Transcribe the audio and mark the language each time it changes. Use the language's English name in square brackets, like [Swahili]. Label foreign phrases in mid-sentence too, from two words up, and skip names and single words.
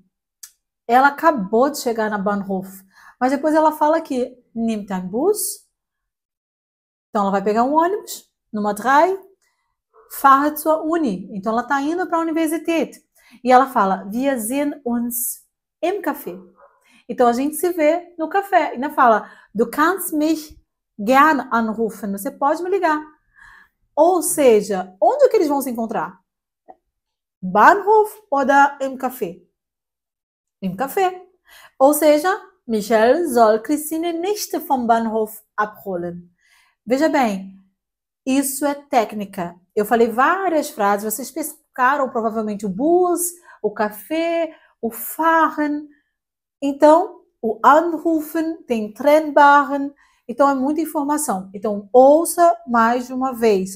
[Portuguese] Ela acabou de chegar na Bahnhof. Mas depois ela fala que [German] nimmt ein Bus. [Portuguese] Então ela vai pegar um ônibus, [German] Nummer 3, fahre zur Uni. [Portuguese] Então ela está indo para a universidade. E ela fala, [German] wir sehen uns im Café. [Portuguese] Então a gente se vê no café. E ainda fala, [German] du kannst mich gern anrufen. [Portuguese] Você pode me ligar. Ou seja, onde é que eles vão se encontrar? [German] Bahnhof oder im Café? Im Café. [Portuguese] Ou seja, [German] Michael soll Christine nicht vom Bahnhof abholen. [Portuguese] Veja bem, isso é técnica. Eu falei várias frases, vocês pescaram provavelmente o bus, o café, o fahren. Então, o anrufen, tem trennbaren. Então, é muita informação. Então, ouça mais de uma vez.